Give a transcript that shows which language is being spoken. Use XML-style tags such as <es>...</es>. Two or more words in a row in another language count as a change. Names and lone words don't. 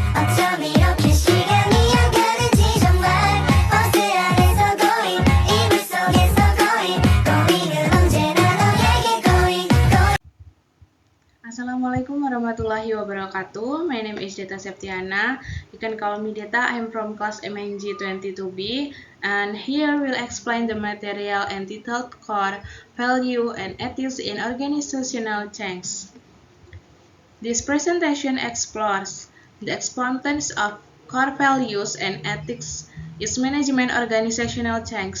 <ko>어쩜 이렇게 시간이 안 가는지 정말 버스 안에서 고잉 이불 속에서 고잉은 언제나 너에게 고잉.</ko> <ar>السلام عليكم ورحمة الله وبركاته.</ar> <en>My name is Deta Septiana. You can call me Deta. I'm from class MNG 22B, and here we'll explain the material entitled Core Value and Ethics in Organizational Change. This presentation explores the importance of core values and ethics in management organizational change.</en>